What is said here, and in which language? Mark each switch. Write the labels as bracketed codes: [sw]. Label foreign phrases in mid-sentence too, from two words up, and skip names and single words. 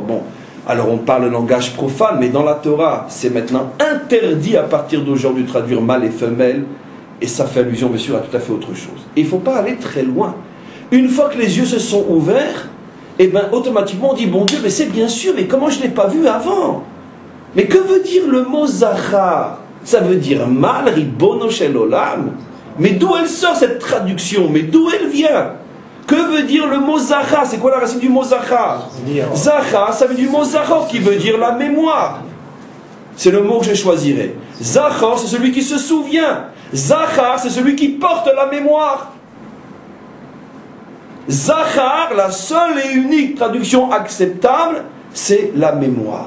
[fr] Bon, alors on parle le langage profane, mais dans la Torah, c'est maintenant interdit à partir d'aujourd'hui de traduire mâle et femelle, et ça fait allusion bien sûr à tout à fait autre chose. Et il ne faut pas aller très loin. Une fois que les yeux se sont ouverts, et bien automatiquement on dit, bon Dieu, mais c'est bien sûr, mais comment je ne l'ai pas vu avant? Mais que veut dire le mot Zachar? Ça veut dire mâle, [he] רבונו של עולם. [fr] Mais d'où elle sort cette traduction? Mais d'où elle vient? Que veut dire le mot Zachar? C'est quoi la racine du mot Zachar? Zachar, ça vient du mot Zachor, qui veut dire la mémoire. C'est le mot que je choisirai. Zachor, c'est celui qui se souvient. Zachar, c'est celui qui porte la mémoire. Zachar, la seule et unique traduction acceptable, c'est la mémoire.